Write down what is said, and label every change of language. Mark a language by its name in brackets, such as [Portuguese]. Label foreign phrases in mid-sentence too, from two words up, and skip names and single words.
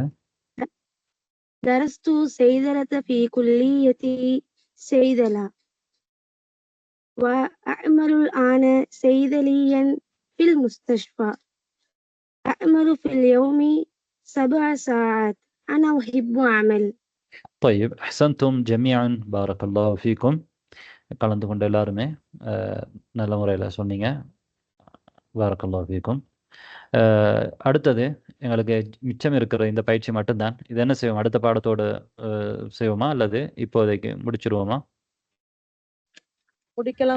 [Arabic] درست صيدلة في كلية صيدلة وأعمل الآن صيدليا في المستشفى. أعمل في اليوم 7 ساعات. أنا أحب أعمل. طيب أحسنتم جميعا بارك الله فيكم. [Tamil] கலந்து கொண்ட எல்லாருமே நல்ல முறையில் சொன்னீங்க. [Arabic] بارك الله فيكم. [Tamil] அடுத்தது எங்களுக்கு மிச்சம் இருக்கிற இந்த பயிற்சி மட்டும்தான். இது என்ன செய்வோம்? அடுத்த பாடத்தோடு செய்வோமா அல்லது இப்போதைக்கு முடிச்சிருவோமா? முடிக்கலாம்